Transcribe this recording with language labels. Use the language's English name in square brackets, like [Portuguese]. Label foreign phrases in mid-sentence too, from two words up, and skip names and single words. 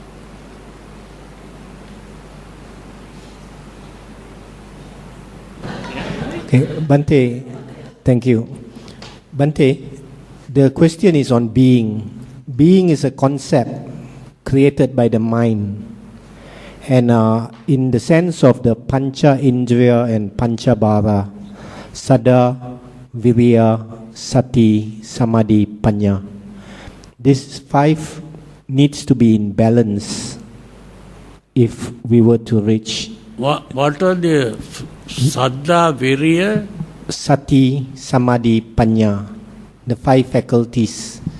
[English] Okay, Bhante, thank you. Bhante, the question is on being. Being is a concept created by the mind. And in the sense of the [Pali] Pancha Indriya [English] and [Pali] Pancha Bhava, Saddha, Viriya, Sati, Samadhi, Panya. [English] These five needs to be in balance if we were to reach. What are the [Pali] Saddha, Viriya? Sati, Samadhi, Panya, [English] the five faculties.